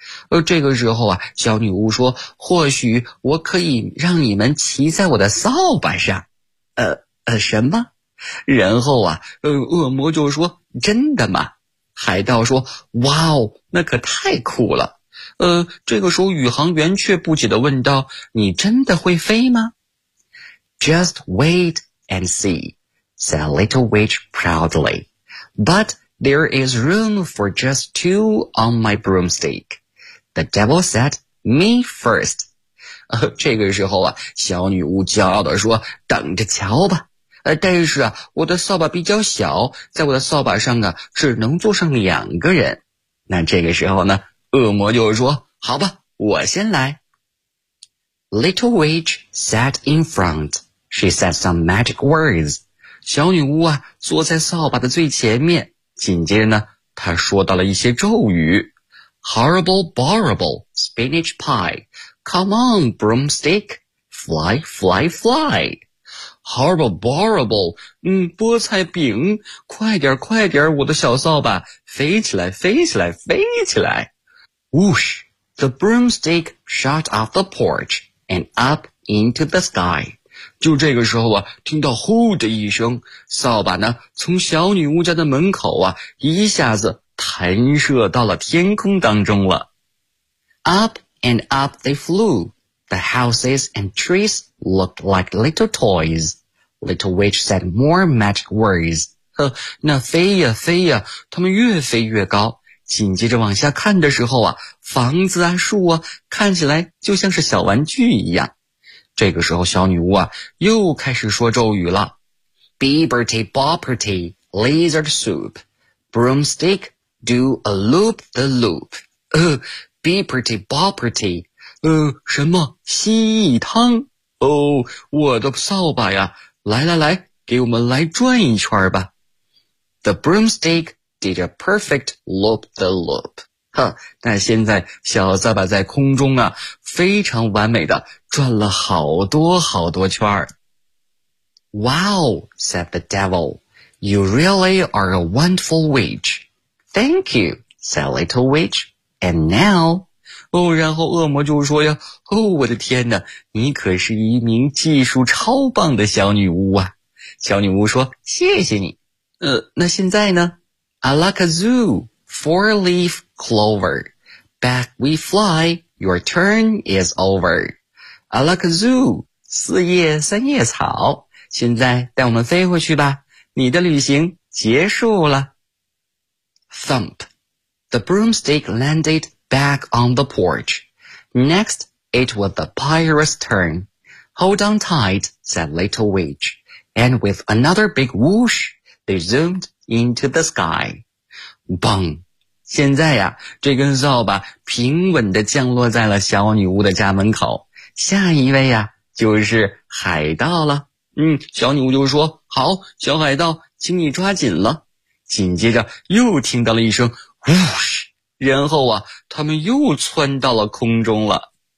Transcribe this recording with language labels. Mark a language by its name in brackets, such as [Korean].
[Chinese] 而这个时候啊，小女巫说，或许我可以让你们骑在我的扫把上。什么？然后啊，恶魔就说，真的吗？海盗说，哇哦，那可太酷了。这个时候宇航员却不解地问道，你真的会飞吗？ [English] Just wait and see, said Little Witch proudly. But there is room for just two on my broomstick. The devil said, me first. [Chinese] 这个时候啊，小女巫骄傲地说，等着瞧吧。但是啊，我的扫把比较小，在我的扫把上啊，只能坐上两个人。那这个时候呢，恶魔就说，好吧，我先来。 [English] Little Witch sat in front. She said some magic words. [Chinese] 小女巫啊，坐在扫把的最前面，紧接着呢，她说到了一些咒语。 [English] Horrible, borrible, spinach pie. Come on, broomstick. Fly, fly, fly. Horrible, borrible, [Chinese] 菠菜饼，快点快点我的小扫把，飞起来飞起来飞起来。 [English] Whoosh, the broomstick shot off the porch and up into the sky. [Chinese] 就这个时候啊，听到呼的一声，扫把呢从小女巫家的门口啊一下子弹射到了天空当中了。 [English] Up and up they flew. The houses and trees looked like little toys. Little Witch said more magic words. [Chinese] 那飞呀飞呀，他们越飞越高。紧接着往下看的时候啊，房子啊树啊看起来就像是小玩具一样。这个时候小女巫啊又开始说咒语了。 [English] Beberty bopperty, lizard soup. Broomstick, do a loop the loop. Beberty bopperty, [Chinese] 什么蜥蜴汤哦，我的扫把呀，来来来，给我们来转一圈吧。 [English] The broomstick did a perfect loop the loop. [Chinese] 那现在小扫把在空中啊，非常完美的转了好多好多圈。 [English] Wow, said the devil, you really are a wonderful witch. Thank you, said little witch, and now... [Chinese] 哦，然后恶魔就说呀，哦，我的天哪，你可是一名技术超棒的小女巫啊。小女巫说，谢谢你。那现在呢 [English] ?I like a zoo, four-leaf clover. Back we fly, your turn is over. I like a zoo, [Chinese] 四叶三叶草。现在带我们飞回去吧，你的旅行结束了。 [English] Thump, the broomstick landed. Back on the porch. Next, it was the pirate's turn. Hold on tight, said Little Witch. And with another big whoosh, they zoomed into the sky. Bang! [Chinese] 现在呀，这根扫把平稳地降落在了小女巫的家门口。下一位呀，就是海盗了。小女巫就说，好，小海盗，请你抓紧了。紧接着又听到了一声whoosh。然后啊，他们又窜到了空中了。